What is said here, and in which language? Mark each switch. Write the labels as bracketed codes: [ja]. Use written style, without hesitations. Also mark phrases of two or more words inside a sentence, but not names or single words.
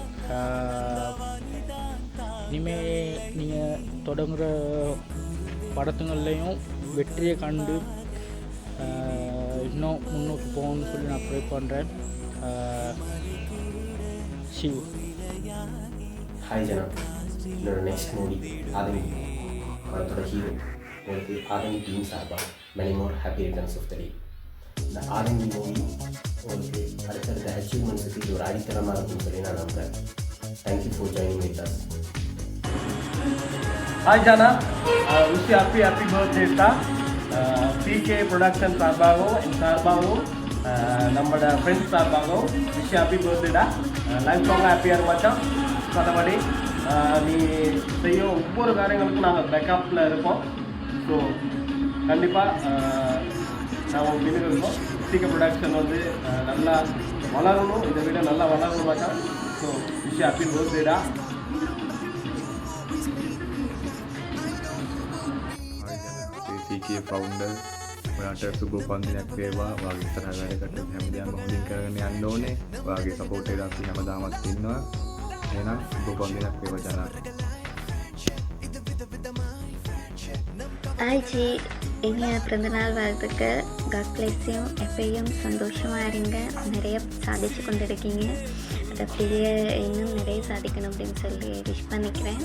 [ta] இனிமேல் நீங்கள் தொடங்குகிற படத்துங்கள்லேயும் வெற்றியை கண்டு இன்னும் முன்னோக்கி போகணும்னு சொல்லி நான் ப்ரே பண்ணுறேன். சிவ். ஹாய் ஜனா, என்னோட நெக்ஸ்ட் மூவி ஆதங்கி படத்தோட ஹீரோ உங்களுக்கு ஆதங்கி டீம் சார்பாக [en] many more happy returns of the day. [ta] இந்த ஆதங்கி மூவி உங்களுக்கு அடுத்தடுத்த அச்சீவ்மெண்ட்ஸுக்கு இது ஒரு அடித்தளமாக இருக்குன்னு சொல்லி நான் நம்புகிறேன். [en] thank you for joining with us. hi Jana, wish happy birthday தான். [ta] பிகே ப்ரொடக்ஷன் சார்பாகவும் என் சார்பாகவும் நம்மளோட ஃப்ரெண்ட்ஸ் சார்பாகவும் [en] wish happy birthday da. life long-aaga [ta] ஹாப்பியாக இருமாச்சான். மற்றபடி நீ செய்யும் ஒவ்வொரு காரியங்களுக்கும் நாங்கள் பேக்கப்பில் இருப்போம். ஸோ கண்டிப்பாக நாங்கள் பின்னுக்கு இருக்கோம். பிகே ப்ரொடக்ஷன் நல்லா வளரணும், இதை விட நல்லா வளரணும் மாட்டான். [en] so wish happy birthday da. [si] CK founder ඔයාට සුබ උපන්දිනයක් වේවා. වාගේ ඉස්සරහ වැඩ කටයුතු හැමදේම හොඳින් කරගෙන යන්න ඕනේ. වාගේ සපෝට් එක අපි හැමදාමත් ඉන්නවා. එහෙනම් සුබ උපන්දිනයක් වේවා ජනා. [ta] ஹாய் ஜி, இனிய பிறந்தநாள் வாழ்த்துக்கள். [en] God bless you. [ta] எப்பயும் சந்தோஷமாக இருங்க. நிறைய சாதிச்சு கொண்டு இருக்கீங்க. அதை அப்படியே இன்னும் நிறைய சாதிக்கணும் அப்படின்னு சொல்லி விஷ் பண்ணிக்கிறேன்.